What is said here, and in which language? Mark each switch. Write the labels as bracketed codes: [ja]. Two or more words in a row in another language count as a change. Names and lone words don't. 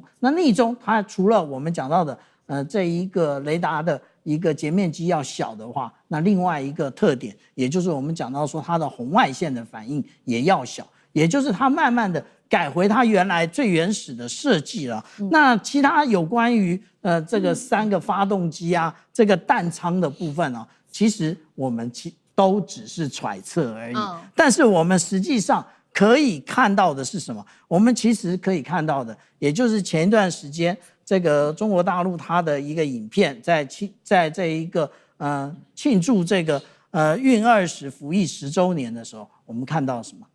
[zh] 那匿蹤它除了我們講到的這一個雷達的一個截面積要小的話，那另外一個特點，也就是我們講到說它的紅外線的反應也要小，也就是它慢慢的改回它原來最原始的設計了。那其他有關於這個3個發動機啊，這個彈艙的部分啊，其實我們都只是揣測而已。但是我們實際上可以看到的是什麼？我們其實可以看到的，也就是前一段時間這個中國大陸它的一個影片，在這一個慶祝這個運20服役10週年的時候，我們看到什麼？